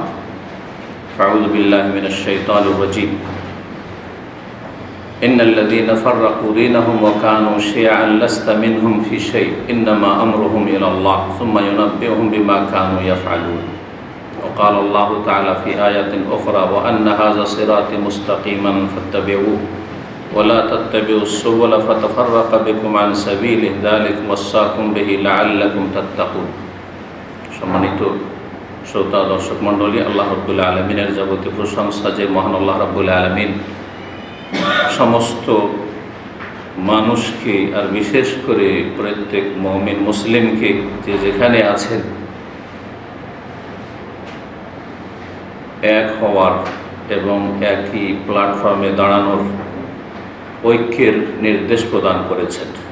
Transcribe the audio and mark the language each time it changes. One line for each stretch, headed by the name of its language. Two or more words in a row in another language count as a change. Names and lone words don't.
Arabic: فأعوذ بالله من الشيطان الرجيم. إن الذين فرقوا دينهم وكانوا شيعا لست منهم في شيء إنما أمرهم إلى الله ثم ينبئهم بما كانوا يفعلون. وقال الله تعالى في آية أخرى وأن هذا صراطي مستقيما فاتبعوه ولا تتبعوا السبل فتفرق بكم عن سبيله ذلكم وصاكم به لعلكم تتقون.
Bangla: सम्मानित শ্রোতা দর্শক মণ্ডলী, আল্লাহ রাব্বুল আলামিনের যাবতীয় প্রশংসা যে মহান আল্লাহ রাব্বুল আলামিন সমস্ত মানুষকে আর বিশেষ করে প্রত্যেক মুমিন মুসলিমকে যে যেখানে আছেন এক হওয়ার এবং একই প্ল্যাটফর্মে দাঁড়ানোর ঐক্যের নির্দেশ প্রদান করেছেন।